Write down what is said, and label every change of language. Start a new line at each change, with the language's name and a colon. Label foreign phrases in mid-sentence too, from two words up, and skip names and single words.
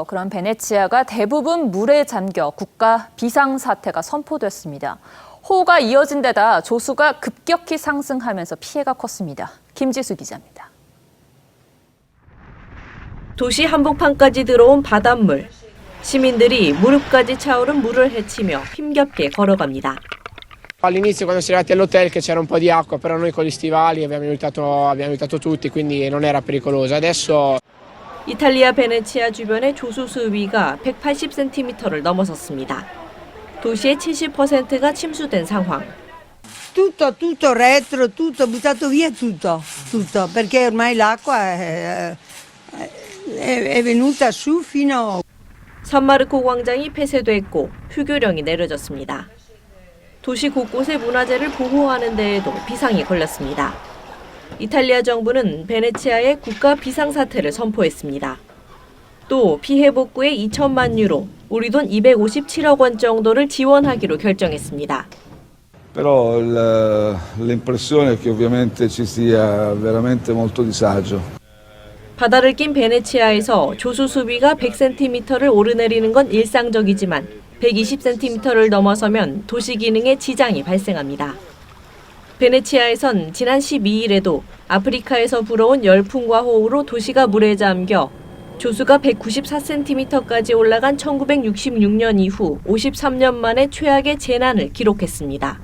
Korean: 그런 베네치아가 대부분 물에 잠겨 국가 비상사태가 선포됐습니다. 호우가 이어진 데다 조수가 급격히 상승하면서 피해가 컸습니다. 김지수 기자입니다. 도시 한복판까지 들어온 바닷물. 시민들이 무릎까지 차오른 물을 헤치며 힘겹게 걸어갑니다.
Italian: All'inizio quando si è arrivati all'hotel che c'era un po' di acqua, però noi con gli stivali abbiamo aiutato tutti, quindi non era pericoloso. Adesso
Korean: 이탈리아 베네치아 주변의 조수 수위가 180cm를 넘어섰습니다. 도시의 70%가 침수된 상황.
Italian: Tutto retro, tutto buttato via tutto, perché ormai l'acqua è venuta su fino.
Korean: 산마르코 광장이 폐쇄됐고 휴교령이 내려졌습니다. 도시 곳곳의 문화재를 보호하는 데에도 비상이 걸렸습니다. 이탈리아 정부는 베네치아에 국가 비상사태를 선포했습니다. 또 피해 복구에 2천만 유로, 우리 돈 257억 원 정도를 지원하기로 결정했습니다.
Italian: Però l'impressione è che ovviamente ci sia veramente molto disagio.
Korean: 바다를 낀 베네치아에서 조수 수위가 100cm를 오르내리는 건 일상적이지만 120cm를 넘어서면 도시 기능에 지장이 발생합니다. 베네치아에선 지난 12일에도 아프리카에서 불어온 열풍과 호우로 도시가 물에 잠겨 조수가 194cm까지 올라간 1966년 이후 53년 만에 최악의 재난을 기록했습니다.